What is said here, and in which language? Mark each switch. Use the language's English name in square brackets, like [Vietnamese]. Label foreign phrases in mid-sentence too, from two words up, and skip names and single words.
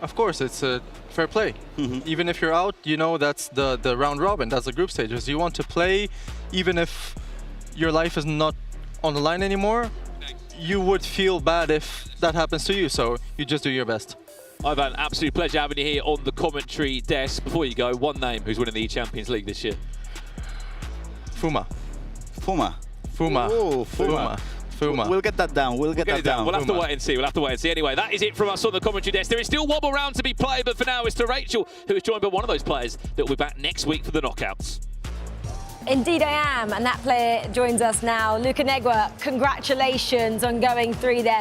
[English] Of course, it's a fair play. Even if you're out, you know that's the round robin, that's the group stages. You want to play, even if your life is not on the line anymore, you would feel bad if that happens to you, so you just do your best. I've had an absolute pleasure having you here on the commentary desk. Before you go, one name who's winning the eChampions League this year. Fuma. Fuma. Fuma. Oh, Fuma. Fuma. We'll get that down. We'll get that down. We'll have to wait and see. We'll have to wait and see. Anyway, that is it from us on the commentary desk. There is still one more round to be played, but for now it's to Rachel, who is joined by one of those players that will be back next week for the knockouts. Indeed I am, and that player joins us now. Luka Negua, congratulations on going through there.